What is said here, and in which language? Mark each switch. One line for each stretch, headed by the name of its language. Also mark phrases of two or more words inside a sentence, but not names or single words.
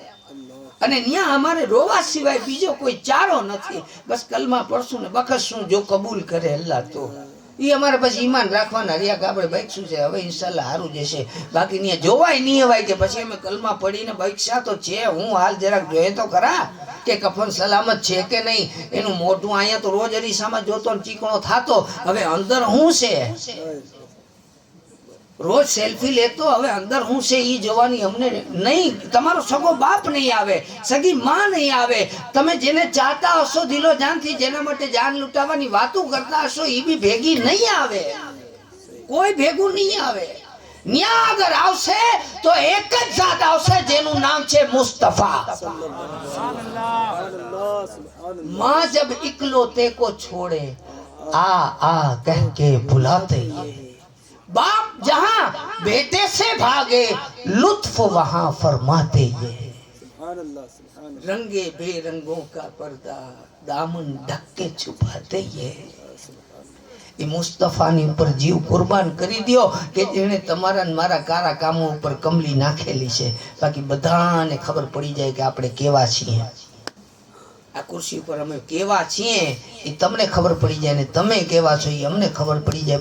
Gujarati: અને ન્યા અમારે રોવા સિવાય બીજો કોઈ ચારો નથી, બસ કલમા પડશું ને બખશું, જો કબૂલ કરે અલ્લાહ તો એ અમારે પછી ઈમાન રાખવાના રહ્યા કે આપણે બૈકશું છે, હવે ઇન્શાલ્લાહ સારું જશે। બાકી ન્યા જોવાય નહીં હવાય કે પછી અમે કલમા પડીને બૈકશા તો છે, હું હાલ જરાક જોઈએ તો ખરા કે કફન સલામત છે કે નહીં, એનું મોઢું અહીંયા તો રોજ અરીસામાં જોતો ને ચીકણો થાતો, હવે અંદર શું છે? રોજ સેલ્ફી લેતો, હવે અંદર હું છે ઈ જોવાની અમને નહીં। તમારો સગો બાપ નહીં આવે, સગી માં નહીં આવે, તમે જેને ચાહતા હશો દિલો જાનથી, જેના માટે જાન લૂંટાવાની વાતો કરતા હશો, ઈ બી ભેગી નહીં આવે, કોઈ ભેગું નહીં આવે। ન્યા અગર આવશે તો એક જ જાત આવશે જેનું નામ છે મુસ્તફા।
Urdu: ماں جب اکلوتے کو چھوڑے آ کہہ کے بلاتے یہ، باپ جہاں بیٹے سے بھاگے لطف وہاں فرماتے یہ. رنگے بےرنگوں کا پردہ دامن ڈھک کے چھپاتے یہ.
Gujarati: એ મુસ્તફાની ઉપર જીવ કુરબાન કરી દો કે જેણે તમારા ને મારા કારા કામો ઉપર કમલી નાખેલી છે। બાકી બધાને ખબર પડી જાય કે આપણે કેવા છીએ, આ ખુરશી ઉપર અમે કેવા છીએ એ તમને ખબર પડી જાય ને તમે કેવા છો એ અમને ખબર પડી જાય।